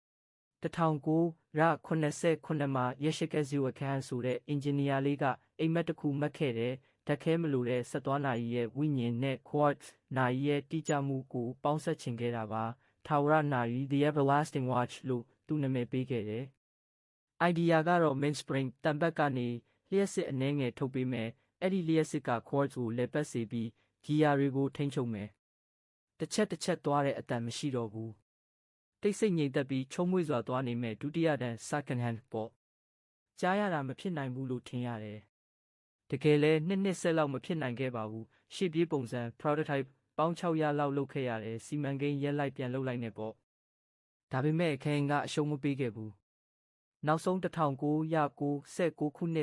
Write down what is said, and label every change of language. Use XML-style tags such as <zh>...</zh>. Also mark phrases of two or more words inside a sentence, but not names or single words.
<my>1989 မှာရက်ရှိကဇီဝခန်းဆိုတဲ့အင်ဂျင်နီယာလေးကအိမ်မက်တစ်ခုမှတ်ခဲ့တဲ့ဓာတ်ခဲမလို့တဲ့ဆက်သွားနာရီရဲ့ဝိညာဉ်နဲ့ quartz နာရီရဲ့တိကျမှုကိုပေါင်းစပ်ခြင်းခဲ့တာပါထာဝရနာရီ The Everlasting Watch လို့သူနာမည်ပေးခဲ့တယ်။ idea ကတော့ mainspring တံပတ်ကနေလျှက်စစ်အနှဲငယ်ထုတ်ပေး မယ်အဲ့ဒီလျှက်စစ်က quartz ကိုလဲပတ်စေပြီးဂီယာတွေကိုထိန်းချုပ်မယ်။တစ်ချက်သွားတဲ့အတန်မရှိတော့ဘူး။တိတ်ဆိတ်ငြိမ်သက်ပြီးချုံးမွေ့စွာသွားနေမဲ့ဒုတိယတန်း</my> <en>second hand</en> <my>ပေါ့။ကြားရတာမဖြစ်နိုင်ဘူးလို့ထင်ရတယ်။တကယ်လဲနှစ် ဆက်လောက်မဖြစ်နိုင်ခဲ့ပါဘူး။ရှေ့ပြေးပုံစံ prototype ပေါင်း600လောက်လုပ်ခဲ့ရတယ်စီမံကိန်းရက်လိုက်ပြန်လုပ်လိုက်နေပေါ့ဒါပေမဲ့ခရင်ကအရှုံးမပေးခဲ့ဘူးနောက်ဆုံး1996ခုနှစ်</my>